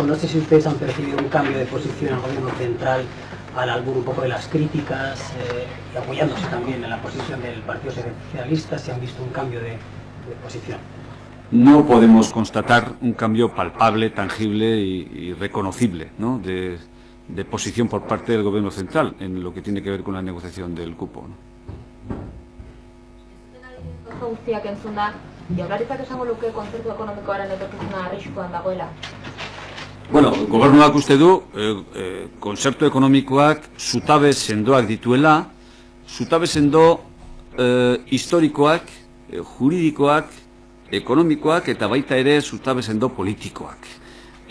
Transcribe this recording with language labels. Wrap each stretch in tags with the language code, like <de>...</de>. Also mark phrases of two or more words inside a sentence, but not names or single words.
<es>No sé si ustedes han percibido un cambio de posición al Gobierno central al albur un poco de las críticas y apoyándose también en la posición del Partido Socialista, si han visto un cambio de posición. No podemos constatar un cambio palpable, tangible y reconocible, ¿no? de posición por parte del Gobierno central en lo que tiene que ver con la negociación del cupo, ¿no?</es> <eu>Guztiak entzun da, Jaurlaritzak esango luke kontzertu ekonomikoaren etorkizuna arriskuan dagoela. Bueno, gobernuak uste du, kontzertu ekonomikoak zutabe sendoak dituela, zutabe sendo historikoak, juridikoak, ekonomikoak eta baita ere zutabe sendo politikoak.</eu>